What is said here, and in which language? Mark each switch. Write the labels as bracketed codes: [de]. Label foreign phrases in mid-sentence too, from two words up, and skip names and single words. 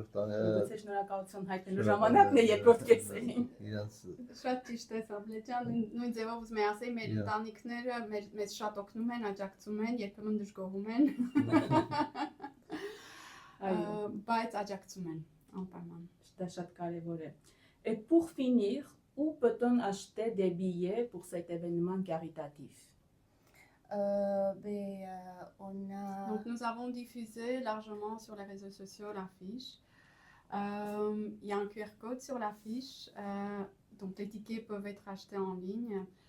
[hy] Գուցե շնորհակալություն հայտնելու ժամանակն է երկրորդ կեսերին։ իրանց Շատ ճիշտ է, Սաբլեջան, նույն ձևով ուզում եմ ասել, մեր ընտանիքները մեզ շատ օգնում են, աջակցում են, երբեմն դժգոհում են, բայց աջակցում են, անպայման։ Դա շատ կարևոր է։ [fr] Et pour finir, où peut-on acheter des billets pour cet événement caritatif? Donc nous avons diffusé largement sur les réseaux sociaux l'affiche. Il y a un QR code sur l'affiche, donc les tickets peuvent être achetés en ligne.